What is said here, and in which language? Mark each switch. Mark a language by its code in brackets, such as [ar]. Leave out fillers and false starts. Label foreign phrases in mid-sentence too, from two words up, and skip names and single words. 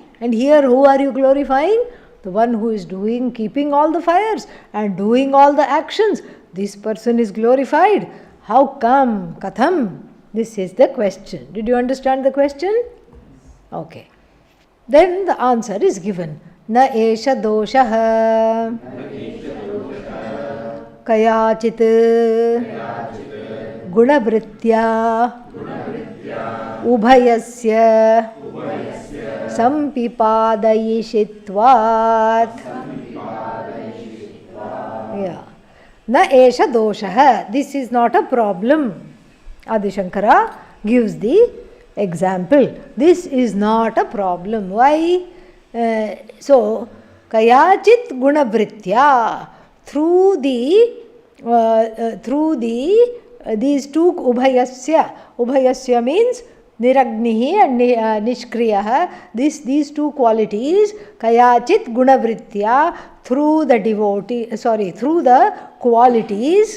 [en] And here who are you glorifying? The one who is keeping all the fires and doing all the actions. This person is glorified. How come? Katham? This is the question. Did you understand the question? Okay. Then the answer is given. [sa] Na esha doshaha kayachit gunavritya ubhayasya sampipadayishitvat. Yeah. Na esha doshaha. [en] This is not a problem. Adi Shankara gives the example. This is not a problem. Why? So, [sa] kayachit gunavritya, [en] through these two ubhayasya means niragnihi and nishkriyaha, these two qualities, [sa] kayachit gunavritya, [en] through the qualities.